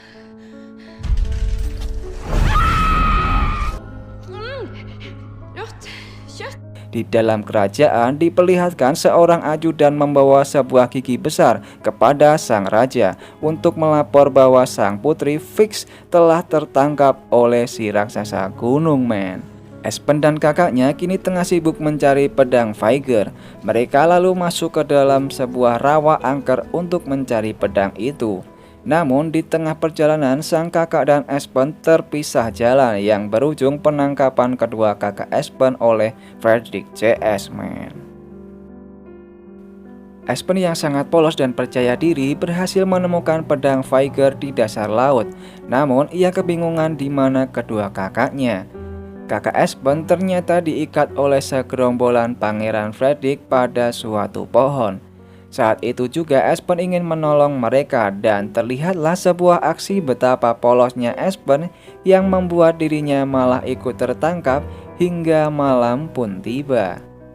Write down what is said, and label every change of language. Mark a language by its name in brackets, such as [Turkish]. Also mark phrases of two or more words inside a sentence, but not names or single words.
[Indonesian] Di dalam kerajaan diperlihatkan seorang ajudan membawa sebuah gigi besar kepada sang raja untuk melapor bahwa sang putri fix telah tertangkap oleh si raksasa gunung, men. Espen dan kakaknya kini tengah sibuk mencari pedang Viger. Mereka lalu masuk ke dalam sebuah rawa angker untuk mencari pedang itu. Namun di tengah perjalanan sang kakak dan Espen terpisah jalan yang berujung penangkapan kedua kakak Espen oleh Frederick CS, men. Espen yang sangat polos dan percaya diri berhasil menemukan pedang Viger di dasar laut. Namun ia kebingungan di mana kedua kakaknya. Kakak Espen ternyata diikat oleh segerombolan Pangeran Frederick pada suatu pohon. Saat itu juga Espen ingin menolong mereka dan terlihatlah sebuah aksi betapa polosnya Espen yang membuat dirinya malah ikut tertangkap hingga malam pun tiba.